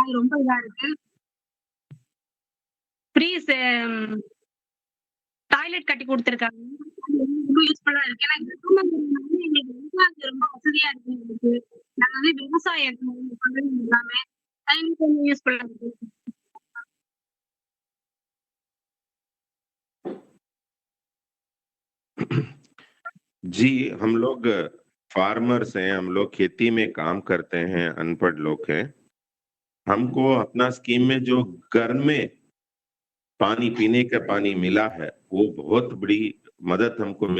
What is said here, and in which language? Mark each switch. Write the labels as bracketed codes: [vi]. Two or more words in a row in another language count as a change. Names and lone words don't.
[ta] அது ரொம்ப இதா இருக்கு. [en] free toilet [ta] கட்டி கொடுத்துருக்காங்க. ரொம்ப யூஸ்ஃபுல்லா இருக்கு. ஏன்னா எங்களுக்கு ரொம்ப வசதியா இருக்கு. எங்களுக்கு நாங்க விவசாயம் எல்லாமே எங்களுக்கு கொஞ்சம் யூஸ்ஃபுல்லா இருக்கு. [hi] जी, हम लोग फार्मर्स हैं, हम लोग खेती में काम करते हैं, अनपढ़ लोग हैं। हमको अपना स्कीम में जो घर में पानी पीने का पानी मिला है, वो बहुत बड़ी मदद हमको मिल रहा है।